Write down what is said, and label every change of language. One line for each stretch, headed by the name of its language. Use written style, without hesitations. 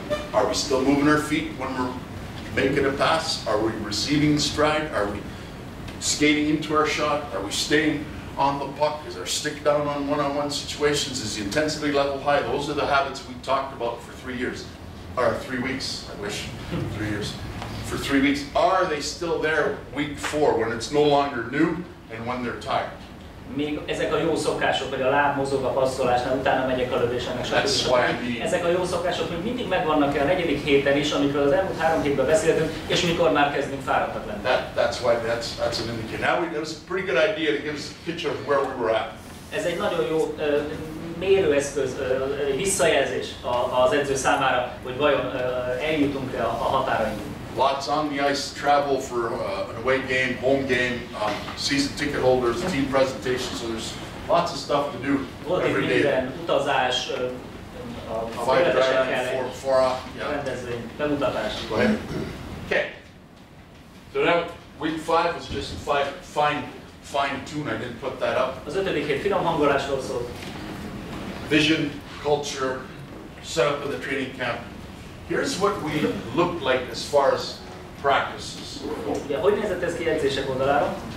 English: Are we still moving our feet when we're making a pass? Are we receiving stride? Are we skating into our shot? Are we staying on the puck? Is our stick down on one-on-one situations? Is the intensity level high? Those are the habits we talked about for 3 years. Or 3 weeks, I wish, 3 years. For 3 weeks. Are they still there week 4 when it's no longer new and when they're tired?
Hungarian: Még ezek a jó szokások, hogy a láb mozog a passzolásnál, utána megyek a lövésenek, stb. Ezek a jó szokások még mindig megvannak a 4. héten is, amikről az elmúlt 3 hétben beszéltünk, és mikor már kezdünk fáradtak lenni.
English: That's an indicator. Now it was a pretty good idea to give us a picture of where we were at.
Hungarian: Ez egy nagyon jó mérőeszköz, visszajelzés az edző számára, hogy vajon eljutunk-e a határainkig.
English: Lots on the ice, travel for an away game, home game, season ticket holders, team presentation, so there's lots of stuff to do every day.
Hungarian: Minden utazás, a követesekkel, rendezvény, bemutatás.
English: Okay. So now week 5 was just fine tune. I didn't put that up.
Hungarian: Az 5. hét finom hangolásról szólt.
English: Vision, culture, set up of the training camp. Here's what we looked like as far as practices.
Hungarian: Ugye, hogy nézett ez ki edzések oldalára?